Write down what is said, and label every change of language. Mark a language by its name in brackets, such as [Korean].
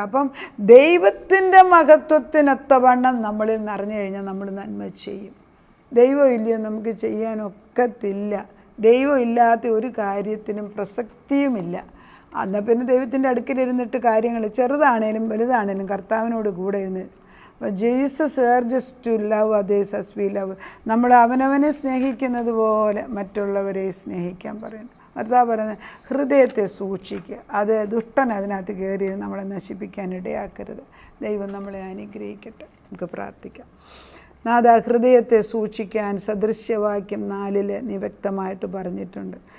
[Malayalam] അപ്പം ദൈവത്തിൻ്റെ മഹത്വത്തിനൊത്തവണ്ണം നമ്മളിൽ നിറഞ്ഞു കഴിഞ്ഞാൽ നമ്മൾ നന്മ ചെയ്യും. ദൈവം ഇല്ലയോ നമുക്ക് ചെയ്യാനൊക്കത്തില്ല. ദൈവം ഇല്ലാത്ത ഒരു കാര്യത്തിനും പ്രസക്തിയുമില്ല. എന്നാൽ പിന്നെ ദൈവത്തിൻ്റെ അടുക്കലിരുന്നിട്ട് കാര്യങ്ങൾ ചെറുതാണേലും വലുതാണേലും കർത്താവിനോട് കൂടെ ഇരുന്ന്. [English] Jesus urges to love others as we love. [Malayalam] നമ്മൾ അവനവനെ സ്നേഹിക്കുന്നത് പോലെ മറ്റുള്ളവരെ സ്നേഹിക്കാൻ പറയുന്നു. കർത്താവ് പറയുന്നത് ഹൃദയത്തെ സൂക്ഷിക്കുക, അത് ദുഷ്ടൻ അതിനകത്ത് കയറി നമ്മളെ നശിപ്പിക്കാൻ ഇടയാക്കരുത്. ദൈവം നമ്മളെ അനുഗ്രഹിക്കട്ടെ. നമുക്ക് പ്രാർത്ഥിക്കാം. നാഥ, ഹൃദയത്തെ സൂക്ഷിക്കാൻ സദൃശ്യവാക്യം 4 നീ വ്യക്തമായിട്ട് പറഞ്ഞിട്ടുണ്ട്.